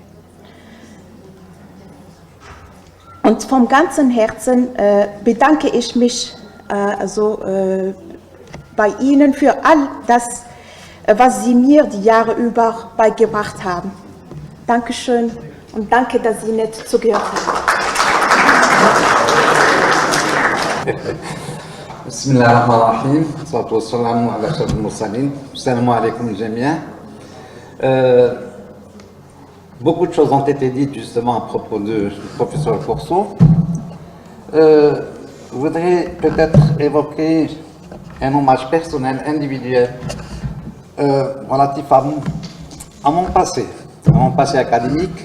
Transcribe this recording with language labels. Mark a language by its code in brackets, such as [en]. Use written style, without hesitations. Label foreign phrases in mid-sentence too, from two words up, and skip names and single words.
[de] Und vom ganzen Herzen bedanke ich mich bei Ihnen für all das, was Sie mir die Jahre über beigebracht haben. Dankeschön und danke, dass Sie nicht zugehört haben. [ar] بسم الله الرحمن الرحيم والصلاة والسلام على أشرف المرسلين. السلام عليكم الجميع. [fr] Beaucoup de choses ont été dites justement à propos du professeur El-Korso. Je voudrais peut-être évoquer un hommage personnel, individuel, relatif à mon passé académique.